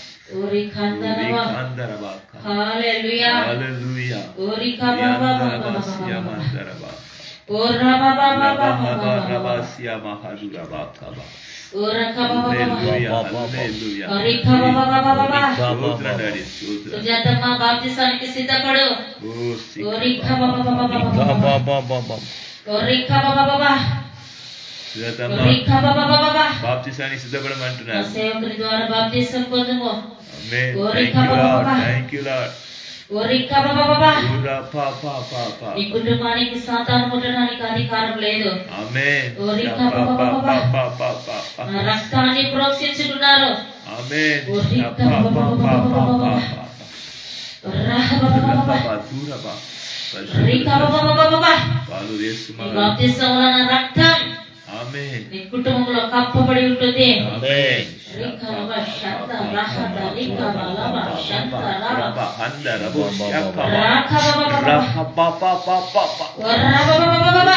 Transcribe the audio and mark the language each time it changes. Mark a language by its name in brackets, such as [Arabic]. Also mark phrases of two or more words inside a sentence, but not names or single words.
[Telugu] Ori kandaraba. Hallelujah. Hallelujah. Ori kababa. Yandarabasya mandaraba. Ora baba baba. Rabasya mahaduraba kaba. Ora kababa. Hallelujah. Hallelujah. Ori kababa baba. స్తోత్రం డాడీ స్తోత్రం. సుజాతమ్మ బాప్తిసానికి సిద్ధపడు. ori kababa baba. ori kababa baba. సుజాతమ్మ ori kababa baba. బాప్తిసానికి సిద్ధపడమంటున్నారు. సేవకుని ద్వారా బాప్తిసం పొందుము. ఆమేన్. ori [English] Thank you Lord. kababa. Thank you Lord. ori kababa baba. ఊరా పా పా పా పా. [Telugu] ఈ కుటుంబానికి సాతాను ముట్టడానికి అధికారం లేదు. ఆమేన్. ori పా kababa పా baba. పా పా పా పా. నా రక్తాన్ని ప్రోక్షించుతున్నారు. ఆమేన్. ori పా పా పా పా పా. rahaba దూరబా. ori kababa baba. పాలు యేసుమా. బాప్తిసం వలన రక్తం ఆమేన్. నీ కుటుంబంలో కప్పబడి ఉంటుంది. ఆమేన్. రికబా శంత రహద రికబా లబా శంత రబా అందరబో రాకబా రహబా పా పా పా పా. రబబబబబబ